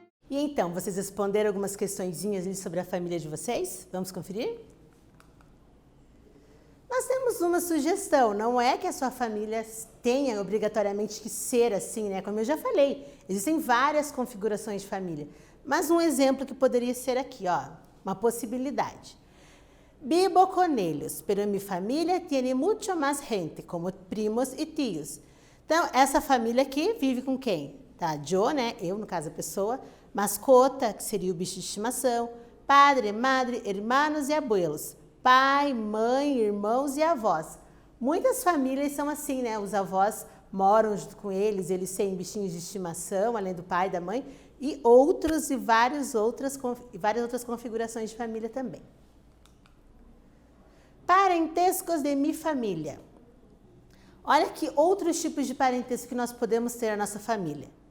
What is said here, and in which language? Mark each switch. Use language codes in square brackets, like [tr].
[pt] E então, vocês responderam algumas questõezinhas ali sobre a família de vocês? Vamos conferir? Nós temos uma sugestão, não é que a sua família tenha obrigatoriamente que ser assim, né? Como eu já falei, existem várias configurações de família. Mas um exemplo que poderia ser aqui, ó, uma possibilidade. [es] Vivo con ellos, pero mi familia tiene mucho más gente, como primos e tios. [pt] Então, essa família aqui vive com quem? Tá, eu, né? Eu, no caso, a pessoa. Mascota, que seria o bicho de estimação. [es] Padre, madre, hermanos e abuelos. [pt] Pai, mãe, irmãos e avós. Muitas famílias são assim, né? Os avós moram junto com eles, eles têm bichinhos de estimação, além do pai e da mãe, e várias outras configurações de família também. [es] Parentescos de mi família. [pt] Olha aqui outros tipos de parentesco que nós podemos ter na nossa família.